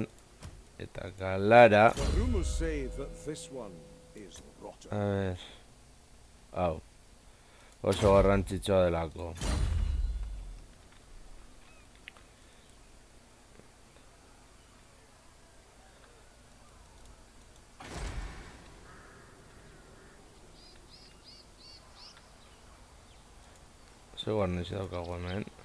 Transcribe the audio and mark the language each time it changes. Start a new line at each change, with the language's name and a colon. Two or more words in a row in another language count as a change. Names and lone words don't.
Basque: Eta galara.
English: The rumors say that this one is rotten.
Spanish: A ver.
Basque: Hau. Oso garrantzitsua delako. Ze guarnizi daukagu hemen.